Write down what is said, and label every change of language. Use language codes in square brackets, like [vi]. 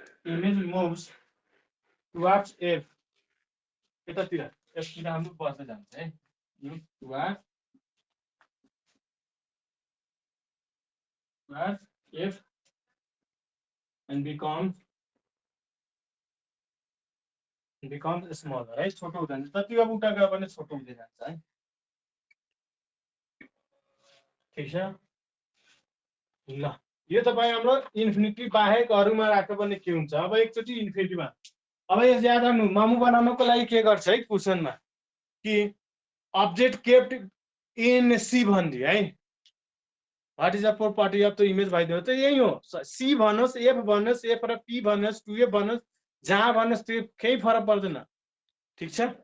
[en] image moves towards F, [ne] यतातिर एफतिर हाम्रो बस्दै जान्छ है, यो [en] towards F and becomes smaller [ne] है, छोटो हुँदै जान्छ। जति अब उता गयो भने छोटो हुँदै जान्छ है। ठिक छ, ल यो तपाईँ हाम्रो इन्फिनिटी बाहेक अरूमा राख्यो भने के हुन्छ, अब एकचोटि इन्फिनिटीमा अब यस याद राख्नु मोमो बनाउनको लागि के गर्छ है क्वेसनमा कि [en] object kept in C [ne] भनिदियो है [en] what is the property of the image [ne] भइदियो त यही हो सी भन्नुहोस् एफ भन्नुहोस् एफ र पी भन्नुहोस् 2f भन्नुहोस् जहाँ भन्नुहोस् त्यो केही फरक पर्दैन ठीक छ